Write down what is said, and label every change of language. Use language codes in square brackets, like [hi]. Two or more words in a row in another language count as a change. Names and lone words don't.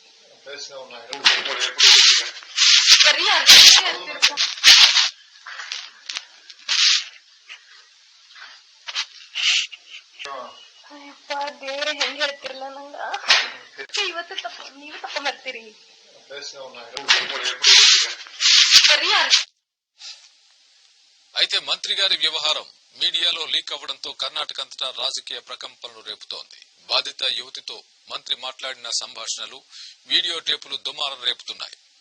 [kn] ಸರಿ ಅಯ್ಯಪ್ಪ ದೇವ್ರ ಹೆಂಗ್ ಹೇಳ್ತಿರ್ಲ ನಂಗ ಇವತ್ತು ನೀವು ತಕೊಂಬರ್ತೀರಿ ಸರಿ. [te] అయితే మంత్రి గారి వ్యవహారం మీడియాలో లీక్ అవ్వడంతో కర్ణాటక అంతటా రాజకీయ ప్రకంపనలు రేపుతోంది. బాధిత యువతితో మంత్రి మాట్లాడిన సంభాషణలు, వీడియో టేపులు దుమారం రేపుతున్నాయి.